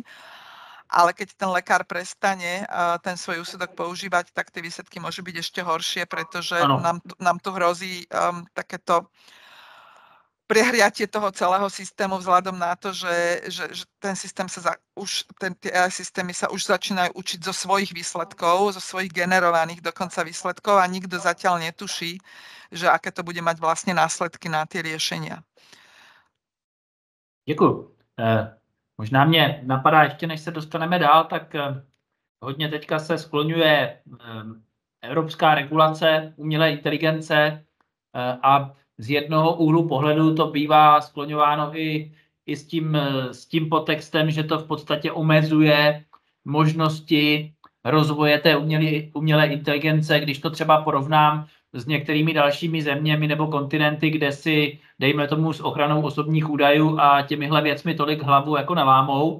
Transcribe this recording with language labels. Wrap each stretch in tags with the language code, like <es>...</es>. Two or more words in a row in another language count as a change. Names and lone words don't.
<sk>Ale keď ten lekár prestane ten svoj úsudok používať, tak tie výsledky môžu byť ešte horšie, pretože nám tu hrozí takéto prehriatie toho celého systému vzhľadom na to, že ten systém tie AI systémy sa už začínajú učiť zo svojich výsledkov, zo svojich generovaných dokonca výsledkov a nikto zatiaľ netuší, že aké to bude mať vlastne následky na tie riešenia.</sk> <cs>Děkuji. Možná mě napadá, ještě než se dostaneme dál, tak hodně teďka se skloňuje evropská regulace umělé inteligence a z jednoho úhlu pohledu to bývá skloňováno i s tím podtextem, že to v podstatě omezuje možnosti rozvoje té umělé inteligence, když to třeba porovnám s některými dalšími zeměmi nebo kontinenty, kde si, dejme tomu, s ochranou osobních údajů a těmihle věcmi tolik hlavu jako nelámou.</cs>